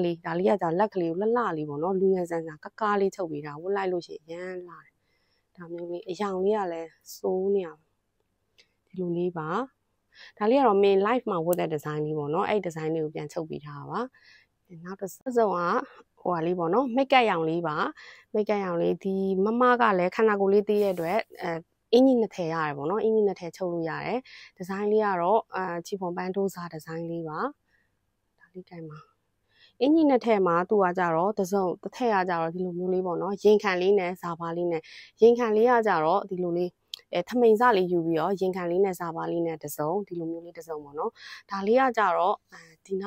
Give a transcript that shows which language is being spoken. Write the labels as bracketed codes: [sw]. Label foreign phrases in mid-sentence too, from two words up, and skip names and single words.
[my] လေးဒါလေးကကြာလက်ကလေးကိုလှလှလေးပေါ့နော်လူငယ်ဆန်ဆန်ကားလေးချုပ်ပေးထားဝတ်လိုက်လို့ရှိရင်ရမ်းလာတယ်ဒါမျိုးလေးအယောင်လေးကလည်းစိုးနေအောင်ဒီလိုလေးပါဒါလေးကတော့ [en] main live [my] မှာဝတ်တဲ့ design လေးပေါ့နော်အဲ့ design လေးကိုပြန်ချုပ်ပေးထားတာပါနောက်တစ်စုံကဟိုဟာလေးပေါ့နော် [en] make up [my] ရောင်လေးပါ [en] make up [my] ရောင်လေးဒီမ မကလည်းခန္ဓာကိုယ်လေးသေးတဲ့အတွက်အင်ကြီးနှစ်ထည်ရတယ်ပေါ့နော်အင်ကြီးနှစ်ထည်ချုပ်လို့ရတယ်ဒီဇိုင်းလေးကတော့ချီဖွန်ပန်းထိုးစားဒီဇိုင်းလေးပါဒါလေးတိုင်းမှာအင်ကြီးနှစ်ထည်မှာသူကကြတော့တစ်စုံတစ်ထည်ကကြတော့ဒီလိုမျိုးလေး ပေါ့နော်ရင်ခံလေးနဲ့ဇာဘာလေးနဲ့ရင်ခံလေးကကြတော့ဒီလိုလေးထမိန်စလေးယူပြီးတော့ရင်ခံလေးနဲ့ဇာဘာလေးနဲ့တစ်စုံဒီလိုမျိုးလေးတစ်စုံပေါ့နော်ဒါလေးကကြတော့ဒီနား